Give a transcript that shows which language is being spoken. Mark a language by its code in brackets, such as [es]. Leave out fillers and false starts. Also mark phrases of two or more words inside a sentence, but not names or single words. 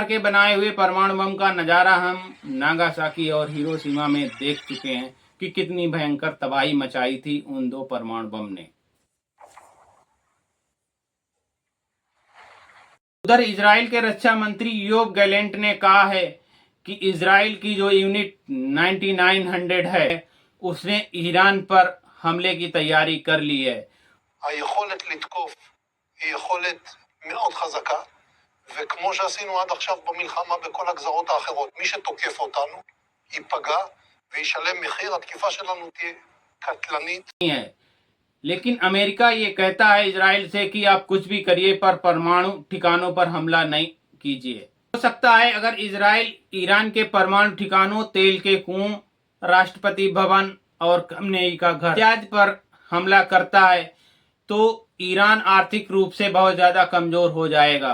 [hi] के बनाए हुए परमाणु बम का नजारा हम नागासाकी और हिरोशिमा में देख चुके हैं कि कितनी भयंकर तबाही मचाई थी उन दो परमाणु बम ने। उधर इजराइल के रक्षा मंत्री योव गैलेंट ने कहा है कि इजराइल की जो यूनिट 9900 है उसने ईरान पर हमले की तैयारी कर ली है। [he] היכולת לתקוף היא יכולת מאוד חזקה, וכמו שעשינו עד עכשיו במלחמה בכל הגזרות האחרות, מי שתוקף אותנו ייפגע וישלם מחיר, התקיפה שלנו תהיה קטלנית। [hi] लेकिन अमेरिका ये कहता है इजराइल से कि आप कुछ भी करिए पर परमाणु ठिकानों पर हमला नहीं कीजिए। हो सकता है अगर इजराइल ईरान के परमाणु ठिकानों, तेल के कुओं, राष्ट्रपति भवन और खमेनी का घर इत्यादि पर हमला करता है तो ईरान आर्थिक रूप से बहुत ज्यादा कमजोर हो जाएगा।